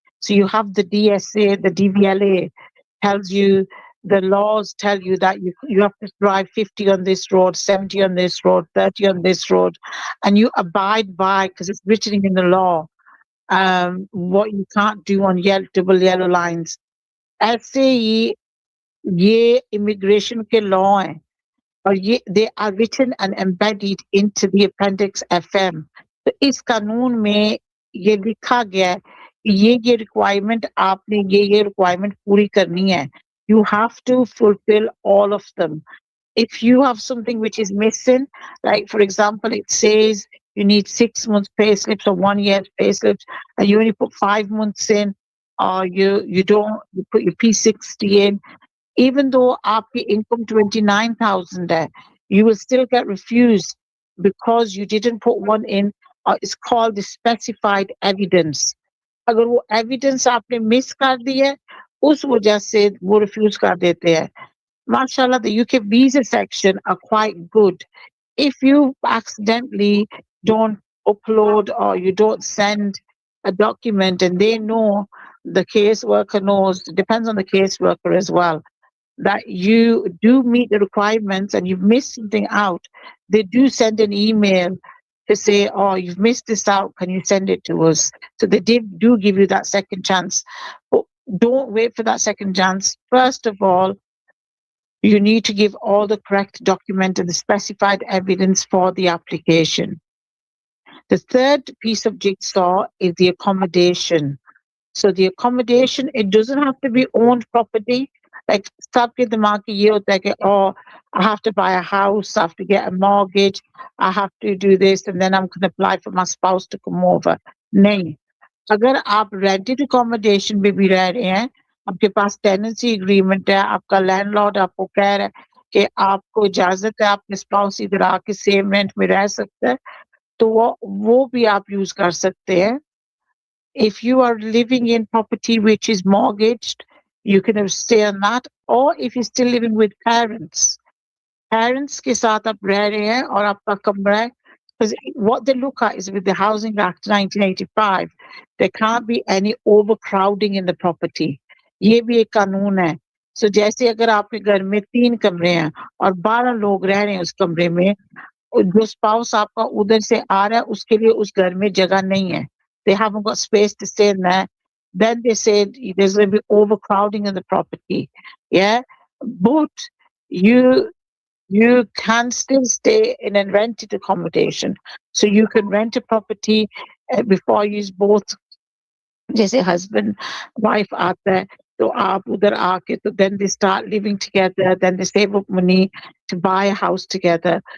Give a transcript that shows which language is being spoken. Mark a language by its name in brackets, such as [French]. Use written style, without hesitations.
[English] So you have the DSA, the DVLA tells you, the laws tell you that you have to drive 50 on this road, 70 on this road, 30 on this road, and you abide by, because it's written in the law, what you can't do on double yellow lines. [Hindi] ऐसे ही ये immigration के law हैं, और ये [English] they are written and embedded into the appendix FM. [Hindi] तो इस कानून में ये लिखा गया है ये requirement आपने ये requirement पूरी करनी है. [English] You have to fulfill all of them. If you have something which is missing, like for example, it says you need 6 months pay slips or 1 year's pay slips, and you only put 5 months in, or you put your P60 in, even though [Hindi] आपकी income 29,000 है, [English] you will still get refused because you didn't put one in. It's called the specified evidence. [Hindi] अगर वो evidence आपने miss कर दी है, उस वजह से वो refuse कर देते हैं. [English] Mashallah, the UK visa section are quite good. If you accidentally don't upload or you don't send a document and they know, the caseworker knows, it depends on the caseworker as well, that you do meet the requirements and you've missed something out, they do send an email to say, oh, you've missed this out, can you send it to us? So they do give you that second chance. But don't wait for that second chance. First of all, you need to give all the correct document and the specified evidence for the application. The third piece of jigsaw is the accommodation. So the accommodation, it doesn't have to be owned property. Like, [Hindi] सबके दिमाग में ये होता है कि, [English] oh, I have to buy a house, I have to get a mortgage, I have to do this, and then I'm going to apply for my spouse to come over. [Hindi] नहीं. अगर आप rented accommodation में भी रह रहे हैं, आपके पास tenancy agreement है, आपका landlord आपको कह रहा है कि आपको इजाजत है आपके स्पाउस इधर आके सेम रेंट में रह सकता है तो वो भी आप यूज कर सकते हैं. [English] If you are living in property which is mortgaged, you can stay on that. Or if you're still living with parents, [Hindi] parents के साथ आप रह रहे हैं और आपका कमरा है, [English] because what they look at is with the Housing Act 1985, there can't be any overcrowding in the property. [Hindi] ये भी एक कानून है. So जैसे अगर आपके घर में 3 कमरे हैं और 12 लोग रह रहे हैं उस कमरे में, जो स्पाउस आपका उधर से आ रहा है उसके लिए उस घर में जगह नहीं है. [English] They haven't got space to stay in there. Then they said there's going to be overcrowding in the property. Yeah, but you can still stay in a rented accommodation. So you can rent a property before you both, [Hindi] जैसे husband wife आता है तो आप उधर आके तो [English] then they start living together, then they save up money to buy a house together.